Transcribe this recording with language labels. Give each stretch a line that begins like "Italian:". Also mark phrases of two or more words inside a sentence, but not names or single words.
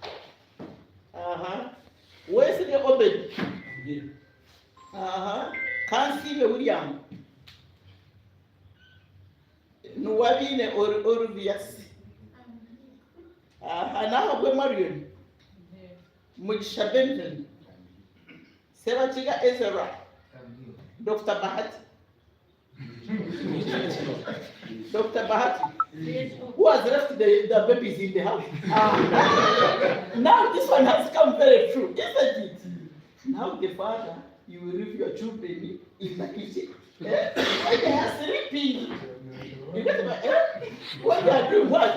English: Where's the Obed? Kansi William. Nuwabine or Vias. Now we're Marion. Mugisha Benton. Serachiga Ezra. Dr. Bahati. Dr. Bahati. Who has left the babies in the house? Now this one has come very true, isn't it? Now the father, you will leave your children in the kitchen. When they are sleeping. You get my when they are doing what?